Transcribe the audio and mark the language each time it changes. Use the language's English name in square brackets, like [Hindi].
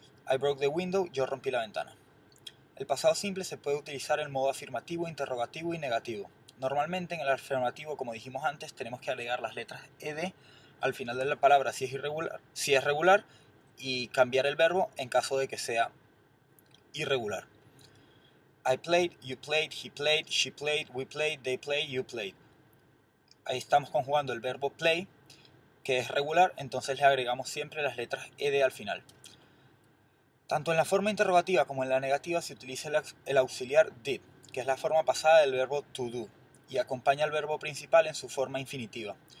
[English] I broke the window, [Spanish] yo rompí la ventana. El pasado simple se puede utilizar en modo afirmativo, interrogativo y negativo. Normalmente en el afirmativo, como dijimos antes, tenemos que agregar las letras ed al final de la palabra si es regular, y cambiar el verbo en caso de que sea irregular. [English] I played, you played, he played, she played, we played, they played, you played. [Spanish] Ahí estamos conjugando el verbo play, que es regular, entonces le agregamos siempre las letras ed al final. Tanto en la forma interrogativa como en la negativa se utiliza el auxiliar did, que es la forma pasada del verbo to do, y acompaña al verbo principal en su forma infinitiva.